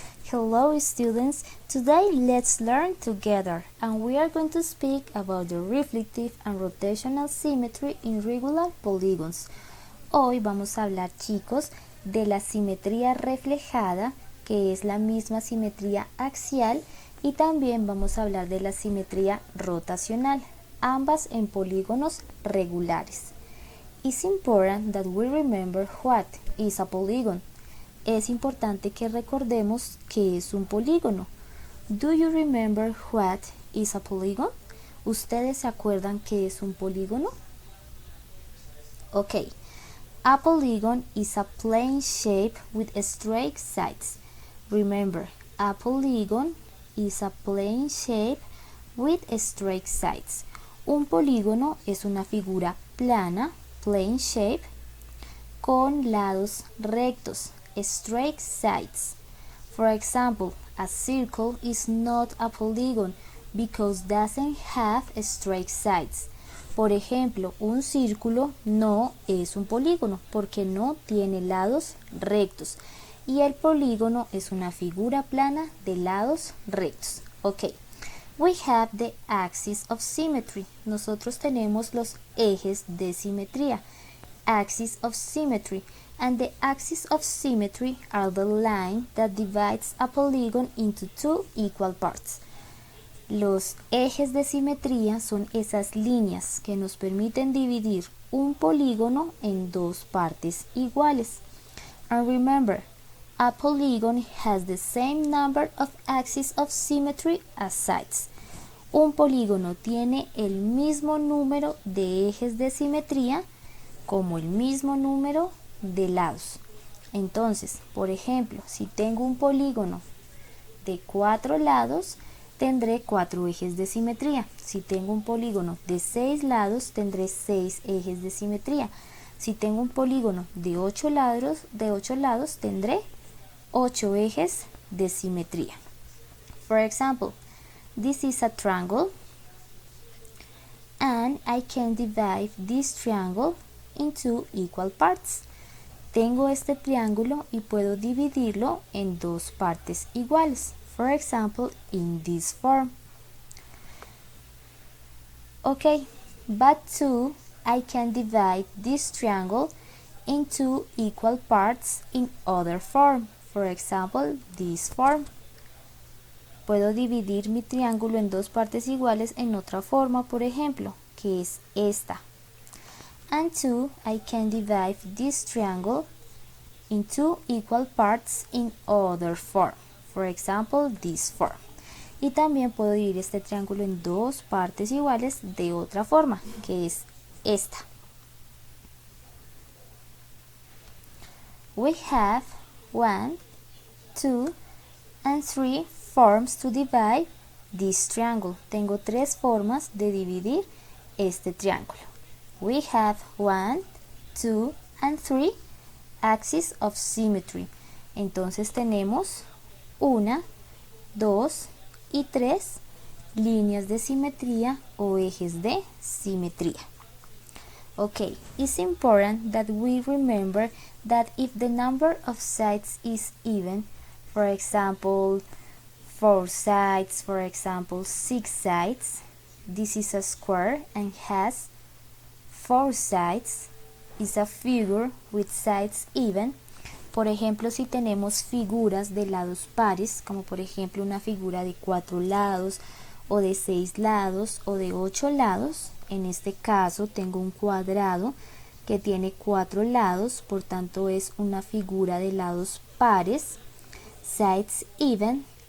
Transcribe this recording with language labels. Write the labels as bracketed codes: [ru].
[en] Hello students, today let's learn together and we are going to speak about the reflective and rotational symmetry in regular polygons. [es] Hoy vamos a hablar, chicos, de la simetría reflejada, que es la misma simetría axial, y también vamos a hablar de la simetría rotacional, ambas en polígonos regulares. [en] It's important that we remember what is a polygon. [es] Es importante que recordemos qué es un polígono. [en] Do you remember what is a polygon? [es] ¿Ustedes se acuerdan qué es un polígono? [en] Ok. A polygon is a plane shape with straight sides. Remember, a polygon is a plane shape with straight sides. [es] Un polígono es una figura plana, [en] plane shape, [es] con lados rectos, [en] straight sides. For example, a circle is not a polygon because doesn't have straight sides. [es] Por ejemplo, un círculo no es un polígono porque no tiene lados rectos. Y el polígono es una figura plana de lados rectos. [en] Ok. We have the axis of symmetry. [es] Nosotros tenemos los ejes de simetría. [en] Axis of symmetry. And the axis of symmetry are the line that divides a polygon into two equal parts. [es] Los ejes de simetría son esas líneas que nos permiten dividir un polígono en dos partes iguales. [en] And remember, a polygon has the same number of axes of symmetry as sides. [es] Un polígono tiene el mismo número de ejes de simetría como el mismo número de lados. Entonces, por ejemplo, si tengo un polígono de 4 lados, tendré 4 ejes de simetría. Si tengo un polígono de 6 lados, tendré 6 ejes de simetría. Si tengo un polígono de 8 lados, tendré 8 ejes de simetría. [en] For example, this is a triangle and I can divide this triangle into equal parts. [es] Tengo este triángulo y puedo dividirlo en dos partes iguales. [en] For example, in this form. Okay, but too, I can divide this triangle into equal parts in other form. For example, this form. [es] Puedo dividir mi triángulo en dos partes iguales en otra forma, por ejemplo, que es esta. [en] And two, I can divide this triangle into equal parts in other form. For example, this form. [es] Y también puedo dividir este triángulo en dos partes iguales de otra forma, que es esta. [en] We have 1, 2, and 3 forms to divide this triangle. [es] Tengo tres formas de dividir este triángulo. [en] We have 1, 2, and 3 axes of symmetry. [es] Entonces tenemos 1, 2 y 3 líneas de simetría o ejes de simetría. [en] Okay, it's important that we remember that if the number of sides is even, for example, 4 sides, for example, 6 sides, this is a square and has 4 sides, is a figure with sides even. [es] Por ejemplo, si tenemos figuras de lados pares, como por ejemplo una figura de 4 lados, o de 6 lados, o de 8 lados, en este caso tengo un cuadrado que tiene 4 lados, por tanto es una figura de lados pares, [en] sides even.